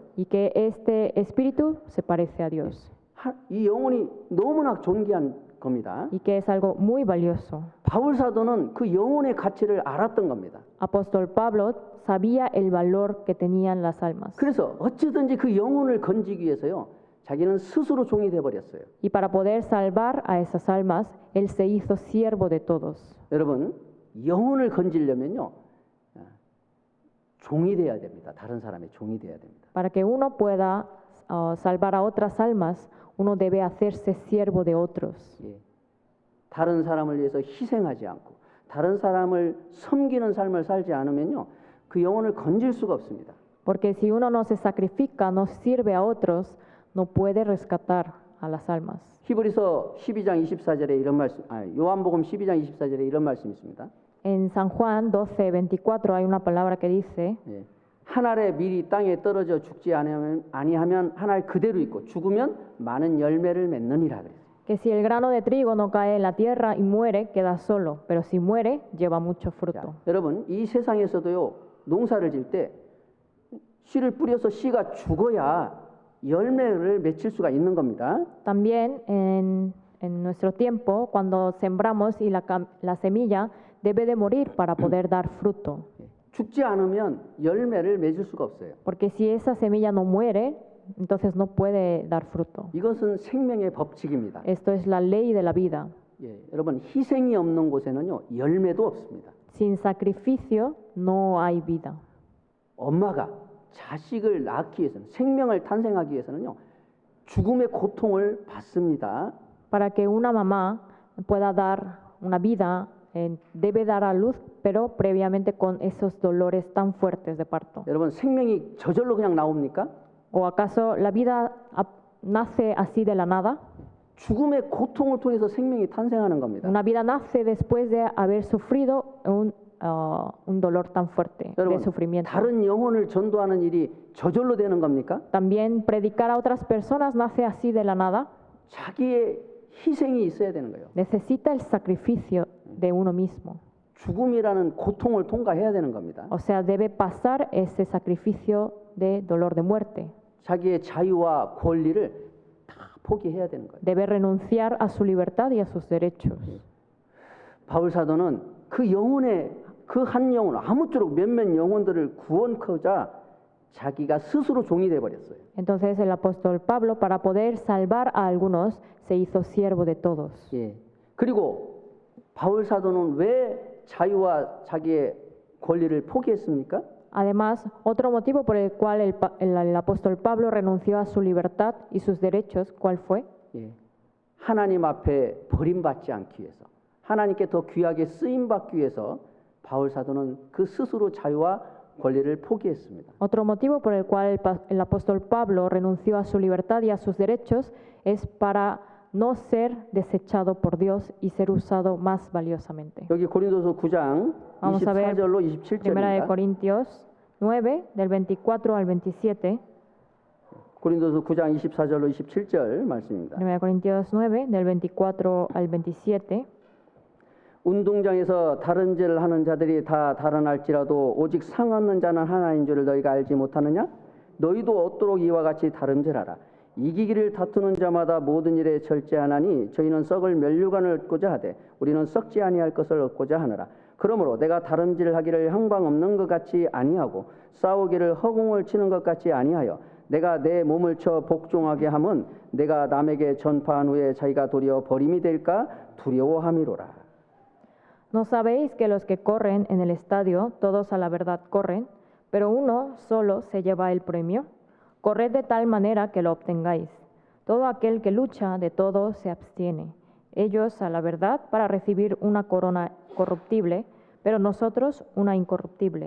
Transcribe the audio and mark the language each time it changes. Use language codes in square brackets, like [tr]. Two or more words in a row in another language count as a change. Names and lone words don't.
[es] Y que este espíritu se parece a Dios. [ko] 이 영혼이 너무나 존귀한 겁니다. [es] Y que es algo muy valioso. [ko] 바울 사도는 그 영혼의 가치를 알았던 겁니다. [es] Apóstol Pablo sabía el valor que tenían las almas. [ko] 그래서 어찌든지 그 영혼을 건지기 위해서요. 자기는 스스로 종이 돼 버렸어요. [es] Y para poder salvar a esas almas, él se hizo siervo de todos. [ko] 여러분, 영혼을 건지려면요. 종이 돼야 됩니다. 다른 사람의 종이 돼야 됩니다. [es] Para que uno pueda salvar a otras almas, uno debe hacerse siervo de otros. [ko] 예. 다른 사람을 위해서 희생하지 않고 다른 사람을 섬기는 삶을 살지 않으면요. 그 영혼을 건질 수가 없습니다. [es] Porque si uno no se sacrifica, no sirve a otros, no puede rescatar a las almas. [ko] 히브리서 12장 24절에 이런 말씀, 요한복음 12장 24절에 이런 말씀이 있습니다. [es] En San Juan 12:24 hay una palabra que dice, [ko] 예. 한 알의 밀이 땅에 떨어져 죽지 아니하면 한 알 그대로 있고 죽으면 많은 열매를 맺느니라 그랬어요. [es] que si el grano de trigo no cae en la tierra y muere, queda solo, pero si muere, lleva mucho fruto. [ko] 자, 여러분 이 세상에서도요 농사를 질 때 씨를 뿌려서 씨가 죽어야 열매를 맺힐 수가 있는 겁니다. [es] También en nuestro tiempo, cuando sembramos y la semilla debe de morir para poder dar fruto. [ko] 죽지 않으면 열매를 맺을 수가 없어요. [es] Porque si esa semilla no muere, entonces no puede dar fruto. [ko] 이것은 생명의 법칙입니다. [es] Esto es la ley de la vida. [ko] 예, 여러분 희생이 없는 곳에는요 열매도 없습니다. [es] Sin sacrificio no hay vida. [ko] 엄마가 자식을 낳기 위해서는 생명을 탄생하기 위해서는요 죽음의 고통을 받습니다. [es] Para que una mamá pueda dar una vida, debe dar a luz, pero previamente con esos dolores tan fuertes de parto. [ko] 여러분 생명이 저절로 그냥 나옵니까? [es] ¿O acaso la vida nace así de la nada? [ko] 죽음의 고통을 통해서 생명이 탄생하는 겁니다. [es] Una vida nace después de haber sufrido un dolor tan fuerte de [ko] 여러분, [es] sufrimiento. [ko] 다른 영혼을 전도하는 일이 저절로 되는 겁니까? [es] También predicar a otras personas nace así de la nada. [ko] 자기의 희생이 있어야 되는 거예요. [es] Necesita el sacrificio de uno mismo. [ko] 죽음이라는 고통을 통과해야 되는 겁니다. [es] O sea, debe pasar ese sacrificio de dolor de muerte. [ko] 자기의 자유와 권리를 다 포기해야 되는 거예요. [es] Debe renunciar a su libertad y a sus derechos. [ko] 바울 사도는 그 영혼의 그 한 영혼 아무쪼록 몇몇 영혼들을 구원하고자 자기가 스스로 종이 돼 버렸어요. [es] Entonces el apóstol Pablo, para poder salvar a algunos, se hizo siervo de todos. [ko] 예. 그리고 바울 사도는 왜 자유와 자기의 권리를 포기했습니까? [es] Además, otro motivo por el cual el apóstol Pablo renunció a su libertad y sus derechos, ¿cuál fue? [ko] 예. 하나님 앞에 버림받지 않기 위해서, 하나님께 더 귀하게 쓰임 받기 위해서 바울 사도는 그 스스로 자유와 권리를 포기했습니다. [es] Otro motivo por el cual el apóstol Pablo renunció a su libertad y a sus derechos es para no ser desechado por Dios y ser usado más valiosamente. [ko] 여기 고린도서 9장 [es] Vamos a ver [ko] 24절로 [es] Primera de [ko] 27절입니다. [es] Corintios 9, del 24 al 27. [ko] 고린도서 9장 24절로 27절 말씀입니다. [es] Primera de Corintios 9, del 24 al 27. [ko] 운동장에서 다른질을 하는 자들이 다 다른할지라도 오직 상 얻는 자는 하나인 줄을 너희가 알지 못하느냐? 너희도 얻도록 이와 같이 다름질하라. 이기기를 다투는 자마다 모든 일에 절제하나니 저희는 썩을 면류관을 얻고자 하되 우리는 썩지 아니할 것을 얻고자 하느라. 그러므로 내가 다름질하기를 형방 없는 것 같이 아니하고 싸우기를 허공을 치는 것 같이 아니하여 내가 내 몸을 쳐 복종하게 함은 내가 남에게 전파한 후에 자기가 도리어 버림이 될까 두려워함이로라. [es] ¿No sabéis que los que corren en el estadio, todos a la verdad corren, pero uno solo se lleva el premio? Corred de tal manera que lo obtengáis. Todo aquel que lucha de todo se abstiene. Ellos a la verdad para recibir una corona corruptible, pero nosotros una incorruptible.